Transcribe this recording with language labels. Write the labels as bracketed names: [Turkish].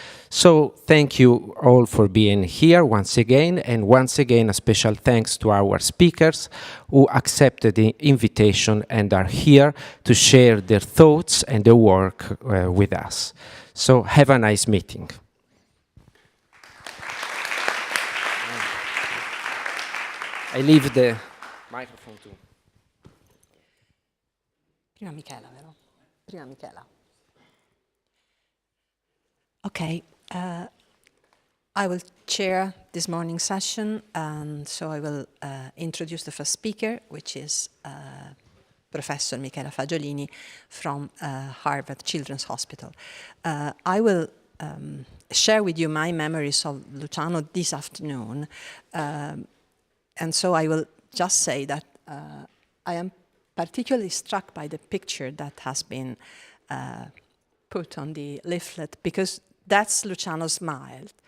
[English] So thank you all for being here once again, and once again a special thanks to our speakers who accepted the invitation and are here to share their thoughts and their work with us. So have a nice meeting. I leave the microphone to... [Italian] Prima Michela, vero? Prima Michela. Ok. [English] I will chair this morning's session, and so I will introduce the first speaker, which is Professor Michela Fagiolini from Harvard Children's Hospital. I will share with you my memories of Luciano this afternoon, and so I will just say that I am particularly struck by the picture that has been put on the leaflet, because that's Luciano's smile.